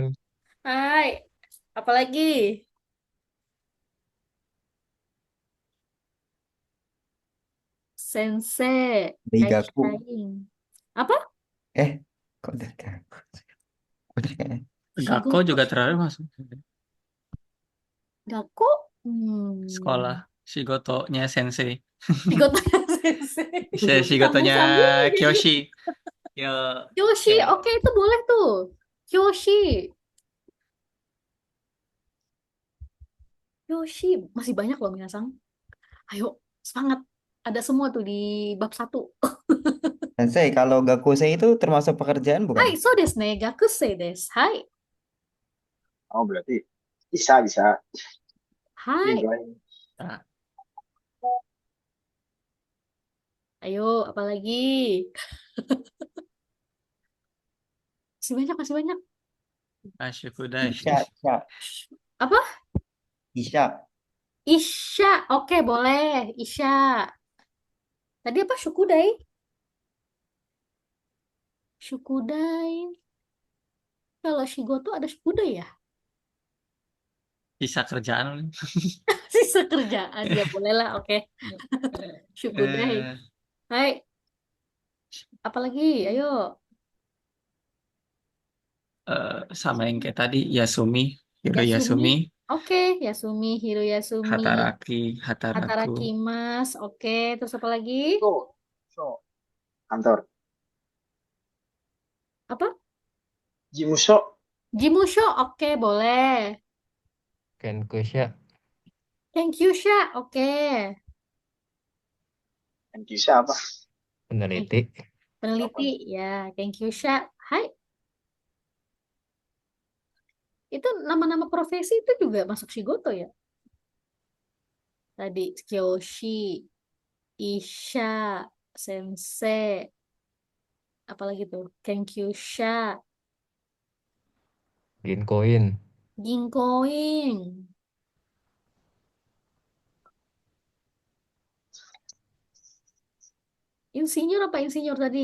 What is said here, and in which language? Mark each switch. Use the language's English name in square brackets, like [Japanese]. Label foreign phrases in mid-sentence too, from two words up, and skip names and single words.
[Indonesian] Hai, apalagi? Sensei, Daigaku. Kaishaing. Apa? Kok Daigaku? Udah. Gakko Shigoto. juga terlalu masuk. Gaku? Sekolah Shigoto-nya Sensei. Shigoto Sensei. Shigoto-nya Sambung-sambung jadi. Kyoshi. Ya, Kyoshi, kayak oke itu boleh tuh. Kyoshi. Kyoshi. Masih banyak loh minasang. Ayo, semangat. Ada semua tuh di bab 1. Sensei, kalau gakusei itu termasuk pekerjaan bukan? Hai, [Japanese] so desu ne. Gakusei desu. [Indonesian] Hai. Oh, berarti bisa, bisa. Hai. Enjoy. ah, Ayo, apalagi? Masih banyak, masih banyak. Ashikudai. Isya, isya, Apa? isya. Isya. Oke, boleh. Isya. Tadi apa? Shukudai? Shukudai. Kalau Shigoto ada Shukudai ya? Sisa kerjaan. Sisa kerjaan. Ya bolehlah, oke. Shukudai. Eh, Hai, apalagi? Ayo. sama yang kayak tadi, [Japanese] Yasumi, Hiro [Indonesian] Yasumi. Yasumi, Oke, Yasumi, [Japanese] Hiro Yasumi. Hataraki, Hataraku, [Indonesian] Hatarakimas. Oke, terus apa lagi? So, so. Kantor. Apa? Jimusho. Jimusho. Oke, boleh. Kenkusha, [English] Thank you, Sha. Oke. [Indonesian] Dan kisah apa? Thank- peneliti. Peneliti. Ya, [English] thank you, [Indonesian] Sha. Hai. Itu nama-nama profesi itu juga masuk Shigoto ya? Tadi Kyoshi, Isha, Sensei, apalagi tuh? Kenkyusha, Ginkoin, Ginkoin, insinyur apa insinyur tadi?